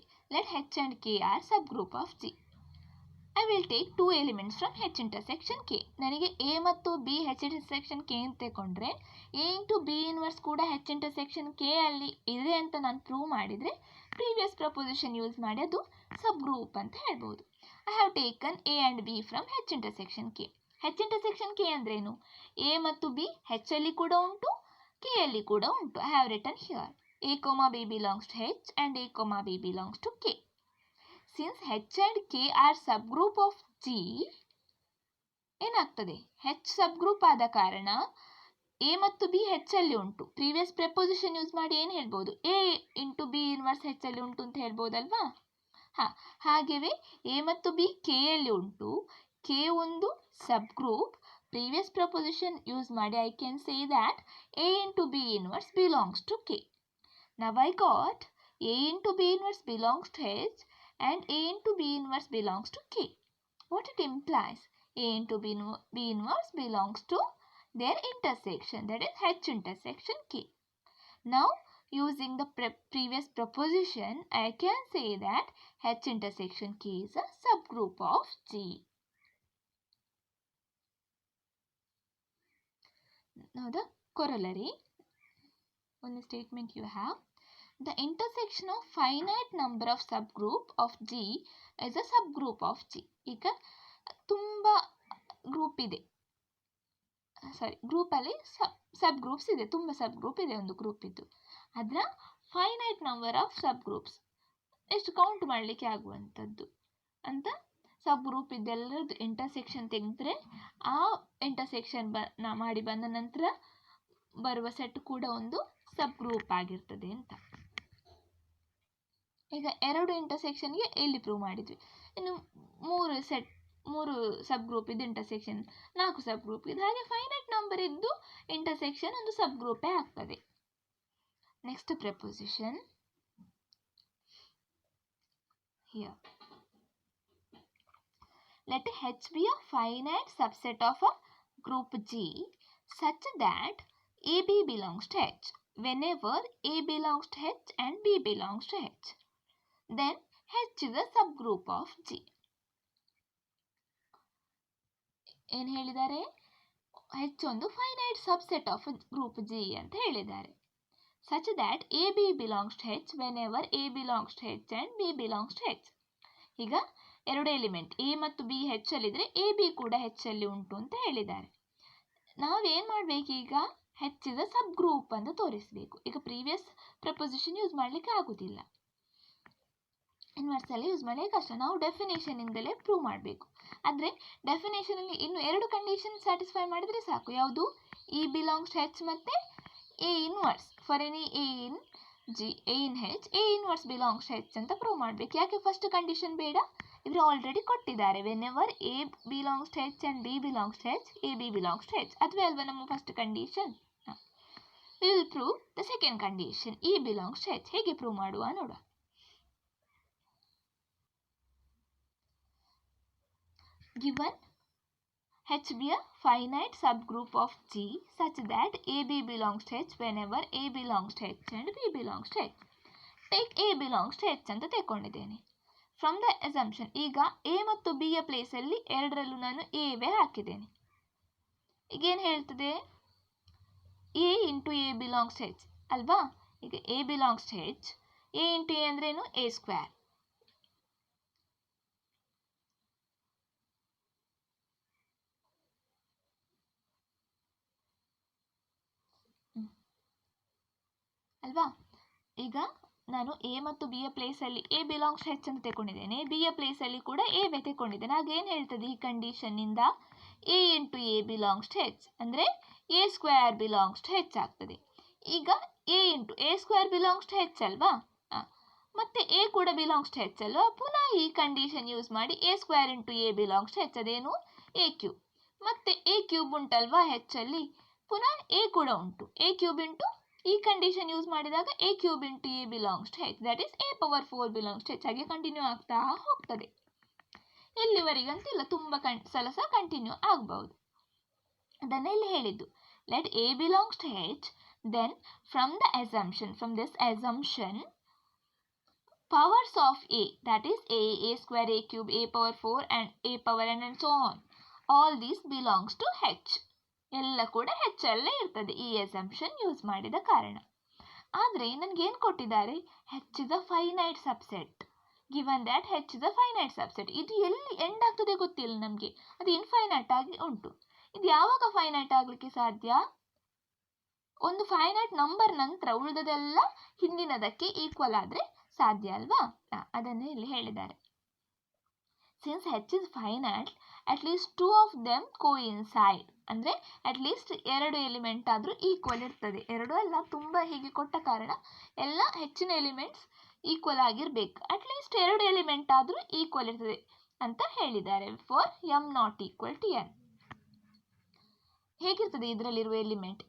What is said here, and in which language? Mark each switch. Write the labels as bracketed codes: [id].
[en] Let H and K are subgroup of G. I will take 2 elements from H intersection K. [kn] ನನಗೆ A ಮತ್ತು B H intersection K ಅಂತ ತಗೊಂಡ್ರೆ A into B inverse ಕೂಡ H intersection K ಅಲ್ಲಿ ಇದೆ ಅಂತ ನಾನು prove ಮಾಡಿದರೆ ಪ್ರೀವಿಯಸ್ ಪ್ರಪೋಸಿಷನ್ ಯೂಸ್ ಮಾಡಿ ಅದು ಸಬ್ ಗ್ರೂಪ್ ಅಂತ ಹೇಳ್ಬೋದು. [en] I have taken A and B from H intersection K. H intersection K [kn] ಅಂದ್ರೇನು? A ಮತ್ತು B H ಅಲ್ಲಿ ಕೂಡ ಉಂಟು, K ಅಲ್ಲಿ ಕೂಡ ಉಂಟು. [en] I have written here A, B belongs to H and A, B belongs to K. Since H and K are subgroup of G, [kn] ಏನಾಗ್ತದೆ? H subgroup ಆದ ಕಾರಣ A ಮತ್ತು B H ಅಲ್ಲಿ ಉಂಟು. ಪ್ರೀವಿಯಸ್ ಪ್ರಪೋಸಿಷನ್ ಯೂಸ್ ಮಾಡಿ ಏನು ಹೇಳ್ಬೋದು? A into B inverse H ಅಲ್ಲಿ ಉಂಟು ಅಂತ ಹೇಳ್ಬೋದಲ್ವಾ. ಹಾಗೆಯೇ A ಮತ್ತು B K ಅಲ್ಲಿ ಉಂಟು, K ಒಂದು ಸಬ್ ಗ್ರೂಪ್. [en] Previous proposition use ಮಾಡಿ I can say that A into B inverse belongs to K. Now I got A into B inverse belongs to H and A into B inverse belongs to K. What it implies? A into B inverse belongs to their intersection, that is H intersection K. Now using the previous proposition, I can say that H intersection K is a subgroup of G. Now the corollary. One statement you have. The intersection of finite number of subgroup of G is a subgroup of G. [kn] ಈಗ ತುಂಬ group ಇದೆ, ಗ್ರೂಪಲ್ಲಿ ಸಬ್ groups ಇದೆ, ತುಂಬ ಸಬ್ group ಇದೆ ಒಂದು group ಇದ್ದು, ಅದರ finite number of sub groups ಎಷ್ಟು ಕೌಂಟ್ ಮಾಡಲಿಕ್ಕೆ ಆಗುವಂಥದ್ದು ಅಂತ ಸಬ್ ಗ್ರೂಪ್ ಇದೆಲ್ಲರದ್ದು ಇಂಟರ್ಸೆಕ್ಷನ್ ತೆಗೆದ್ರೆ ಆ ಇಂಟರ್ಸೆಕ್ಷನ್ ಮಾಡಿ ಬಂದ ನಂತರ ಬರುವ ಸೆಟ್ ಕೂಡ ಒಂದು ಸಬ್ ಗ್ರೂಪ್ ಆಗಿರ್ತದೆ ಅಂತ. ಈಗ 2 ಇಂಟರ್ಸೆಕ್ಷನ್ಗೆ ಇಲ್ಲಿ ಪ್ರೂವ್ ಮಾಡಿದ್ವಿ. ಇನ್ನು 3 ಸಬ್ ಗ್ರೂಪ್ ಇದ್ದು ಇಂಟರ್ಸೆಕ್ಷನ್, 4 ಸಬ್ ಗ್ರೂಪ್ ಇದು, ಹಾಗೆ ಫೈನೈಟ್ ನಂಬರ್ ಇದ್ದು ಇಂಟರ್ಸೆಕ್ಷನ್ ಒಂದು ಸಬ್ ಗ್ರೂಪೇ ಆಗ್ತದೆ. [en] Next proposition here. Let H be a finite subset of a group G such that AB belongs to H whenever A belongs to H and B belongs to H. Then H is a subgroup of G. [kn] ಏನು ಹೇಳಿದ್ದಾರೆ? H ಒಂದು finite subset of group G ಅಂತ ಹೇಳಿದ್ದಾರೆ. [en] such that AB belongs to H whenever A belongs to H and B belongs to H. [kn] ಈಗ 2 element A ಮತ್ತು B H ಅಲ್ಲಿದ್ರೆ AB ಕೂಡ H ಅಲ್ಲಿ ಉಂಟು ಅಂತ ಹೇಳಿದ್ದಾರೆ. ನಾವೇನು ಮಾಡಬೇಕು? ಈಗ H is a sub group ಅಂತ ತೋರಿಸಬೇಕು. ಈಗ ಪ್ರೀವಿಯಸ್ ಪ್ರಪೋಸಿಷನ್ ಯೂಸ್ ಮಾಡಲಿಕ್ಕೆ ಆಗುದಿಲ್ಲ, ಇನ್ವರ್ಸ್ ಅಲ್ಲಿ ಯೂಸ್ ಮಾಡಲಿಕ್ಕೆ ಕಷ್ಟ. ನಾವು ಡೆಫಿನೇಷನ್ ಇಂದಲೇ ಪ್ರೂವ್ ಮಾಡಬೇಕು. ಆದರೆ ಡೆಫಿನೇಷನ್ ಅಲ್ಲಿ ಇನ್ನು 2 ಕಂಡೀಷನ್ ಸ್ಯಾಟಿಸ್ಫೈ ಮಾಡಿದ್ರೆ ಸಾಕು. ಯಾವುದು? [en] E belongs to H ಮತ್ತೆ A inverse. For any A in G, A in H, A inverse belongs to H [kn] ಅಂತ ಪ್ರೂವ್ ಮಾಡಬೇಕು. ಯಾಕೆ ಫಸ್ಟ್ ಕಂಡೀಷನ್ ಬೇಡ? ಇವರು ಆಲ್ರೆಡಿ ಕೊಟ್ಟಿದ್ದಾರೆ. [en] Whenever A belongs to H and B belongs to H, AB belongs to H. [kn] ಅದುವೇ ಅಲ್ವಾ ನಮ್ಮ first condition. [en] We will prove the second condition, E belongs to H. [kn] ಹೇಗೆ ಪ್ರೂವ್ ಮಾಡುವ ನೋಡುವ. [en] Given H be a finite subgroup of G such that AB belongs to H whenever A belongs to H and B belongs to H. Take A belongs to H [kn] ಅಂತ ತೆಕ್ಕೊಂಡಿದ್ದೇನೆ. [en] From the assumption, [kn] ಈಗ A ಮತ್ತು B ಯ ಪ್ಲೇಸಲ್ಲಿ ಎರಡರಲ್ಲೂ ನಾನು Aವೇ ಹಾಕಿದ್ದೇನೆ. ಈಗೇನು ಹೇಳ್ತದೆ? A into A belongs to H ಅಲ್ವಾ? ಈಗ A belongs to H, A into A ಅಂದ್ರೇನು? A square. ಅಲ್ವಾ? ಈಗ ನಾನು A ಮತ್ತು B ಯ ಪ್ಲೇಸಲ್ಲಿ A ಬಿಲಾಂಗ್ಸ್ ಟು H ಅಂತ ತೆಕೊಂಡಿದ್ದೇನೆ, B ಯ ಪ್ಲೇಸಲ್ಲಿ ಕೂಡ A ತೆಕೊಂಡಿದ್ದೇನೆ. ಆಗ ಏನು ಹೇಳ್ತದೆ ಈ ಕಂಡೀಷನ್ನಿಂದ? A into A belongs to H ಅಂದರೆ A square belongs to H ಆಗ್ತದೆ. ಈಗ A into A square belongs to H ಅಲ್ವಾ? ಮತ್ತೆ A ಕೂಡ ಬಿಲಾಂಗ್ಸ್ ಟು H ಅಲ್ವಾ? ಪುನಃ ಈ ಕಂಡೀಷನ್ ಯೂಸ್ ಮಾಡಿ A square into A belongs to H ಅದೇನು? A cube. ಮತ್ತೆ A ಕ್ಯೂಬ್ ಉಂಟಲ್ವಾ H ಅಲ್ಲಿ, ಪುನಃ A ಕೂಡ ಉಂಟು. A ಕ್ಯೂಬ್ ಇಂಟು ಈ ಕಂಡೀಷನ್ ಯೂಸ್ ಮಾಡಿದಾಗ A cube into A belongs to H, that is A power 4 belongs to H. ಹಾಗೆ ಕಂಟಿನ್ಯೂ ಆಗ್ತಾ ಹೋಗ್ತದೆ. ಎಲ್ಲಿವರೆಗಂತಿಲ್ಲ, ತುಂಬ ಸಲ ಸಹ ಕಂಟಿನ್ಯೂ ಆಗಬಹುದು. ಅದನ್ನು ಇಲ್ಲಿ ಹೇಳಿದ್ದು. [en] Let A belongs to H, then from this assumption powers of A, that is A square, A cube, A power 4 and A power n and so on, all these belongs to H. [kn] ಎಲ್ಲ ಕೂಡ H ಅಲ್ಲೇ ಇರ್ತದೆ ಈ assumption use ಮಾಡಿದ ಕಾರಣ. ಆದರೆ ನನಗೇನು ಕೊಟ್ಟಿದ್ದಾರೆ? [en] H is a finite subset. Given that H is a finite subset, [kn] ಇದು ಎಲ್ಲಿ ಎಂಡ್ ಆಗ್ತದೆ ಗೊತ್ತಿಲ್ಲ ನಮಗೆ, ಅದು ಇನ್ಫೈನೈಟ್ ಆಗಿ ಉಂಟು. ಇದು ಯಾವಾಗ ಫೈನೈಟ್ ಆಗಲಿಕ್ಕೆ ಸಾಧ್ಯ? ಒಂದು ಫೈನೈಟ್ ನಂಬರ್ ನಂತರ ಉಳಿದದೆಲ್ಲ ಹಿಂದಿನದಕ್ಕೆ ಈಕ್ವಲ್ ಆದರೆ ಸಾಧ್ಯ ಅಲ್ವಾ? ಅದನ್ನೇ ಇಲ್ಲಿ ಹೇಳಿದ್ದಾರೆ. [en] Since H is finite, at least 2 of them coincide. [kn] ಅಂದರೆ ಅಟ್ಲೀಸ್ಟ್ 2 ಎಲಿಮೆಂಟ್ ಆದರೂ ಈಕ್ವಲ್ ಇರ್ತದೆ. 2 ಅಲ್ಲ, ತುಂಬ ಹೀಗೆ ಕೊಟ್ಟ ಕಾರಣ ಎಲ್ಲ ಹೆಚ್ಚಿನ ಎಲಿಮೆಂಟ್ಸ್ ಈಕ್ವಲ್ ಆಗಿರಬೇಕು. ಅಟ್ಲೀಸ್ಟ್ 2 ಎಲಿಮೆಂಟ್ ಆದರೂ ಈಕ್ವಲ್ ಇರ್ತದೆ ಅಂತ ಹೇಳಿದ್ದಾರೆ. For m not equal to n. ಹೇಗಿರ್ತದೆ ಇದರಲ್ಲಿರುವ ಎಲಿಮೆಂಟ್?